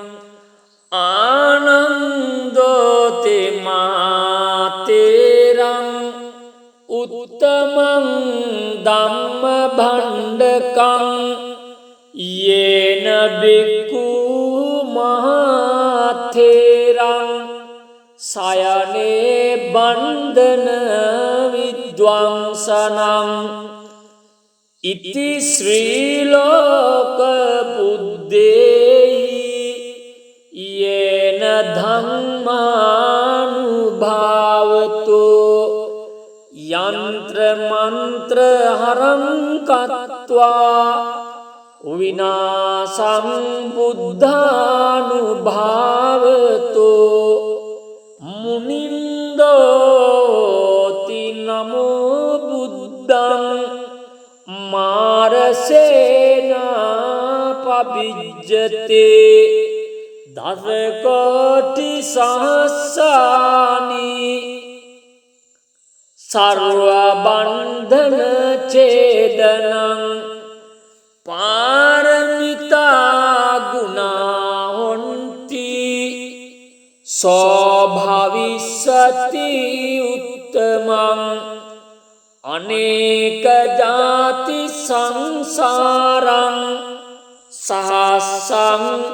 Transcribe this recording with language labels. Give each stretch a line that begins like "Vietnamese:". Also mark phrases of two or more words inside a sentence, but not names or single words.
Pali: ආනන්දෝති මාතේරං උත්තමං ධම්ම භණ්ඩකං යේන බික්ඛු මහතේරං සයනේ බන්ධන විද්වංසනං ඉති ශ්‍රී ලෝක බුද්දේහි යේන ධම්මානුභාවතු යන්ත්‍ර මන්ත්‍ර හරං කତ୍වා විනාසං බුද්ධානුභාවතු මුනින්දෝති නමෝ බුද්ධං මාරසේනා පබිජ්ජතේ දස කෝටි සහස්සානි සර්ව බන්ධන ඡේදනං පාරමිතා ගුණා හොන්ති සෝභවිස්සති උත්තමං අනේක ජාති සංසාරං සහස්සං